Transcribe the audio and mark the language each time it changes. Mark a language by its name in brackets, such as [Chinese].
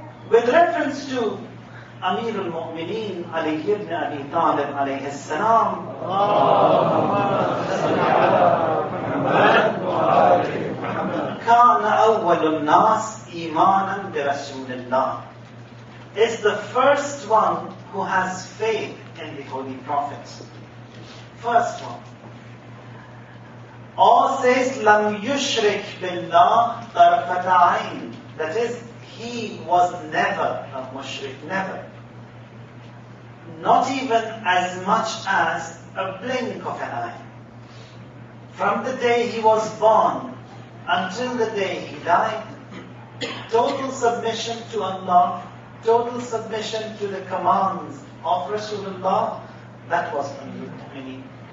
[English] With reference to Amir al-Mu'mineen Ali ibn Abi Talib alayhi salam, [Arabic] كان أول الناس إيمانا برسول الله, [English] is the first one who has faith in the Holy Prophet. First one. Or says, [Arabic] لم يشرك بالله طرفة عين. [English] That is, he was never a mushrik, never. Not even as much as a blink of an eye. From the day he was born until the day he died, total submission to Allah, total submission to the commands of Rasulullah, that was Amirul Mu'mineen.